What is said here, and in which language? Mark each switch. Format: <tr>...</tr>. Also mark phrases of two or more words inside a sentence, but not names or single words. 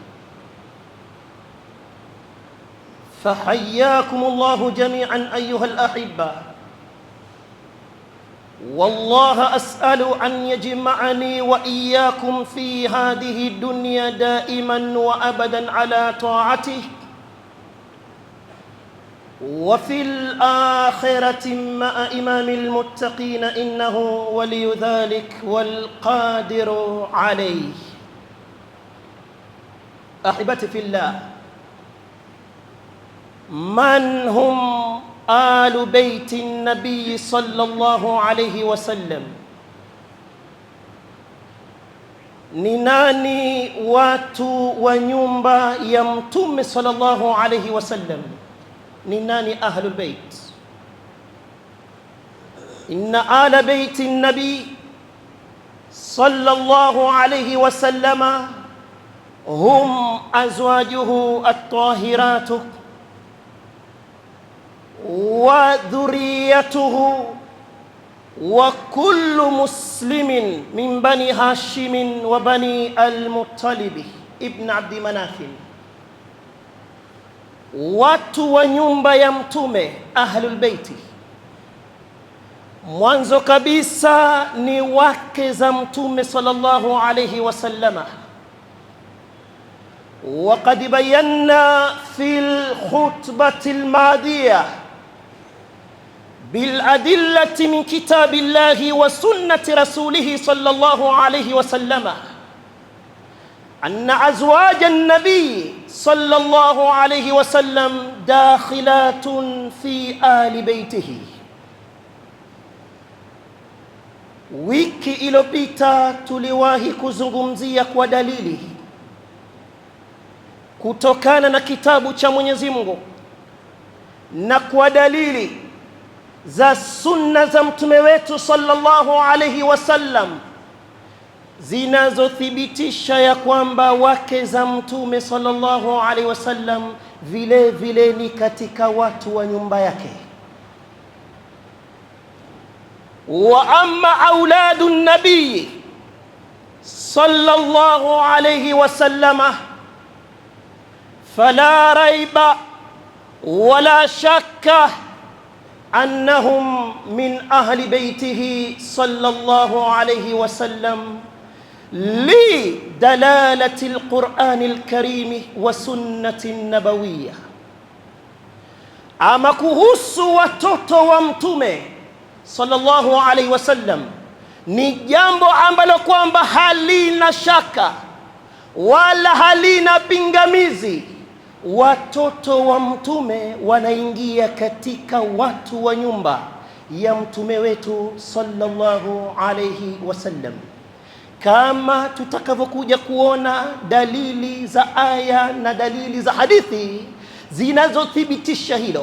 <ar>فحياكم الله جميعا أيها الأحبة، والله أسأل أن يجمعني وإياكم في هذه الدنيا دائما وأبدا على طاعته، وفي الآخرة مع إمام المتقين، إنه ولي ذلك والقادر عليه. أحبتي في الله، من هم آل بيت النبي صلى الله عليه wasallam?</ar> <sw>Ni nani watu wa nyumba ya Mtume</sw> <ar>صلى الله عليه وسلم?</ar> <sw>Ni nani</sw> <ar>أهل البيت؟ إن آل بيت النبي صلى الله عليه وسلم هم أزواجه الطاهرات وذريته وكل مسلم من بني هاشم وبني المطلب ابن عبد مناف.</ar> <sw>Watu wa nyumba ya Mtume,</sw> <ar>أهل البيت,</ar> <sw>mwanzo kabisa ni wake za Mtume</sw> <ar>صلى الله عليه وسلم. وقد بينا في الخطبة الماضية بالأدلة من كتاب الله وسنة رسوله صلى الله عليه وسلم أن أزواج النبي صلى الله عليه وسلم داخلات في آل بيته.</ar> <sw>Wiki iliyopita tuliwahi kuzungumzia kwa dalili kutokana na kitabu cha Mwenyezi Mungu na kwa dalili za sunna za mtume wetu</sw> <ar>صلى الله عليه وسلم</ar> <sw>zinazothibitisha ya kwamba wake za mtume</sw> <ar>صلى الله عليه وسلم</ar> <sw>vile vile ni katika watu wa nyumba yake.</sw> <ar>وأما أولاد النبي صلى الله عليه وسلم فلا ريب ولا شك أنهم من أهل بيته صلى الله عليه وسلم لدلالة القرآن الكريم وسنة النبوية.</ar> <sw>أما kuhusu watoto wa Mtume</sw> <ar>صلى الله عليه وسلم</ar> <sw>ni jambo ambalo kwamba halina shaka wala halina pingamizi watoto wa mtume wanaingia katika watu wa nyumba ya mtume wetu</sw> <ar>صلى الله عليه وسلم,</ar> <sw>kama tutakavyokuja kuona dalili za aya na dalili za hadithi zinazothibitisha hilo.</sw>